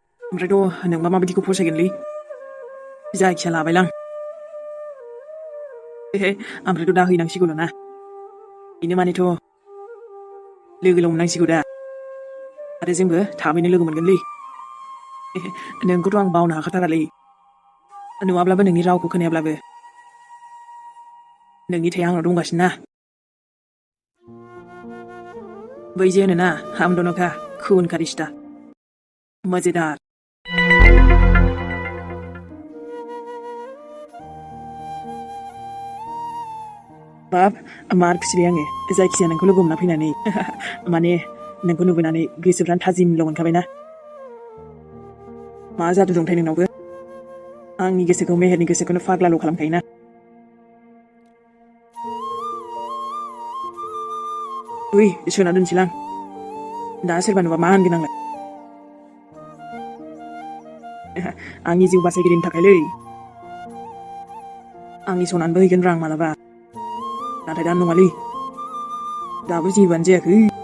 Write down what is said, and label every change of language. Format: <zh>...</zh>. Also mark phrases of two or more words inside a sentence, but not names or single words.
<brx>ओमफ्रायथ' नोंबा माबायदिखौ फसायगोनलै जायखिया लाबायलां ओमफ्रायथ' दा हैनांसिगौल' ना बेनो मानेथ' लोगोल' मोननांसिगौ दा आरो जोंबो थाबैनो लोगो मोनगोनलै नोंखौथ' आं बावनो हाखाथारालै नुवाब्लाबो नोंनि रावखौ खोनायाब्लाबो नोंनि थैया आंनाव दंगासिनो ना बै जे होनोना</brx> <hi>हम दोनों का खून का रिश्ता मजेदार</hi> <brx>बाब मार खुसिबाय आङो जायखिजाया नोंखौ लोगो मोनना फैनानै माने नोंखौ नुबोनानै गोसोफ्रानो थाजिमल' मोनखाबायना मा जादु दंथाय नोंनावबो आंनि गोसोखौ मेहेरनि गोसोखौनो फाग्लाल' खालामखायोना उइ सोना दोनसैलां दा सोरबा नुबा मा होनगोन आंलाय आंनि जिउ बासायगिरिनि थाखायलै आंनि सनानबो हैगोन रां मालाबा नाथाय दा नङालै दाबो जेबोआनो जायाखै</brx>